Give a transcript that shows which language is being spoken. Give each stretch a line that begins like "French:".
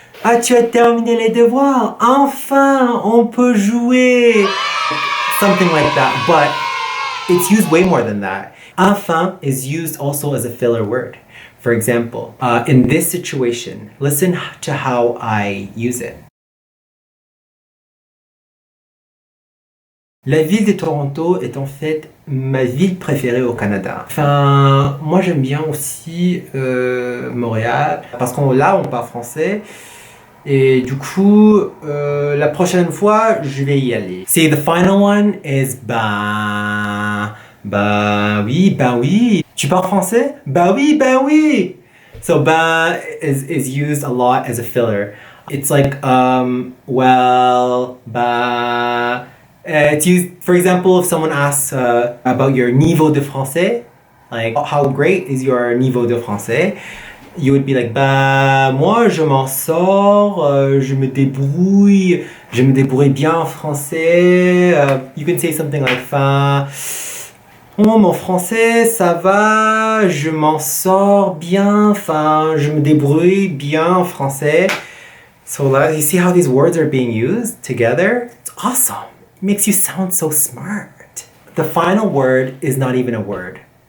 French: Ah, tu as terminé les devoirs. Enfin, on peut jouer.
English: Something like that, but it's used way more than that. Enfin is used also as a filler word. For example, in this situation, listen to how I use it.
French: La ville de Toronto est en fait ma ville préférée au Canada. Enfin, moi j'aime bien aussi Montréal parce qu'on là on parle français et du coup la prochaine fois je vais y aller.
English: See, the final one is bah oui.
French: Tu parles français? Bah oui.
English: So is used a lot as a filler. It's like well bah. It's used, for example, if someone asks about your niveau de français, like how great is your niveau de français, you would be like,
French: bah moi je m'en sors, je me débrouille bien en français.
English: You can say something like,
French: enfin, oh mon français ça va, je m'en sors bien, enfin je me débrouille bien en français.
English: So you see how these words are being used together? It's awesome. Makes you sound so smart. The final word is not even a word.